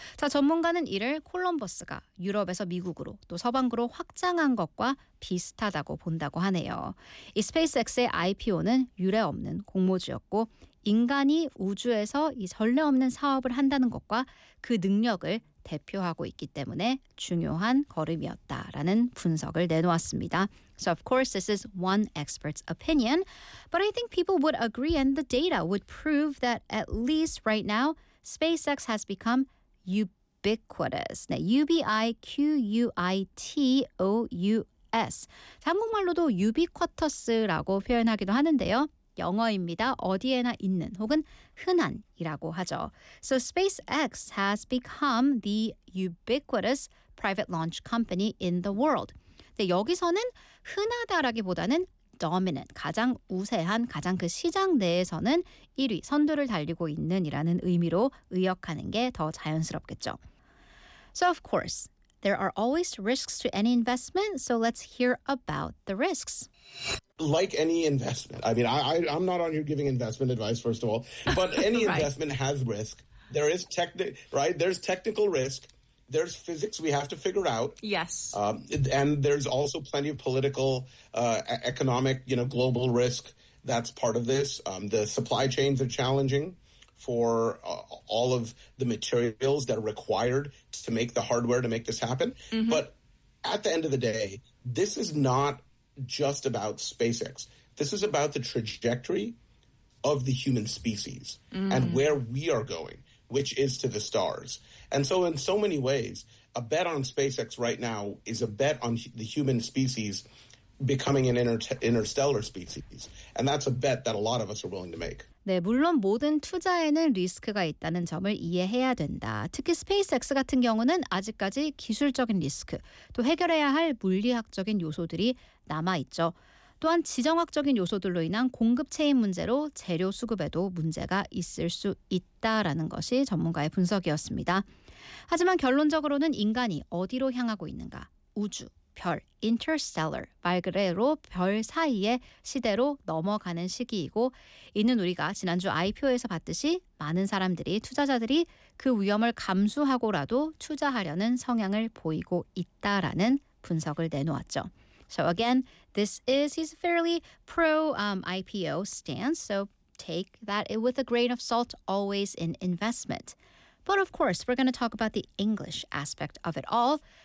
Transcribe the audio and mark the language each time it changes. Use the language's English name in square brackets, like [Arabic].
[Korean] 자, 전문가는 이를 콜럼버스가 유럽에서 미국으로 또 서방으로 확장한 것과 비슷하다고 본다고 하네요. 이 스페이스X의 IPO는 유례 없는 공모주였고 인간이 우주에서 이 전례 없는 사업을 한다는 것과 그 능력을 대표하고 있기 때문에 중요한 걸음이었다라는 분석을 내놓았습니다. [English] So of course this is one expert's opinion, but I think people would agree and the data would prove that at least right now SpaceX has become ubiquitous. [Korean] 네, U-B-I-Q-U-I-T-O-U-S. 한국말로도 ubiquitous라고 표현하기도 하는데요. 영어입니다. 어디에나 있는 혹은 흔한이라고 하죠. [English] So SpaceX has become the ubiquitous private launch company in the world. [Korean] 근데 여기서는 흔하다라기보다는 dominant, 가장 우세한, 가장 그 시장 내에서는 1위, 선두를 달리고 있는 이라는 의미로 의역하는 게 더 자연스럽겠죠. [English] So of course, there are always risks to any investment, so let's hear about the risks. Like any investment, I mean, I'm not on here giving investment advice, first of all, but any right. investment has risk. There is there's technical risk. There's physics we have to figure out. Yes. And there's also plenty of political, economic, you know, global risk that's part of this. The supply chains are challenging for all of the materials that are required to make the hardware to make this happen. Mm-hmm. But at the end of the day, this is not just about SpaceX. This is about the trajectory of the human species mm-hmm. and where we are going, which is to the stars. And so in so many ways, a bet on SpaceX right now is a bet on the human species becoming an interstellar species. And that's a bet that a lot of us are willing to make. [Korean] 네, 물론 모든 투자에는 리스크가 있다는 점을 이해해야 된다. 특히 SpaceX 같은 경우는 아직까지 기술적인 리스크, 또 해결해야 할 물리학적인 요소들이 남아있죠. 또한 지정학적인 요소들로 인한 공급 체인 문제로 재료 수급에도 문제가 있을 수 있다라는 것이 전문가의 분석이었습니다. 하지만 결론적으로는 인간이 어디로 향하고 있는가? 우주, 별, interstellar, 말 그대로 별 사이의 시대로 넘어가는 시기이고 이는 우리가 지난주 IPO에서 봤듯이 많은 사람들이, 투자자들이 그 위험을 감수하고라도 투자하려는 성향을 보이고 있다라는 분석을 내놓았죠. [English] So again, this is his fairly pro IPO stance, so take that with a grain of salt always in investment. But of course, we're going to talk about the English aspect of it all.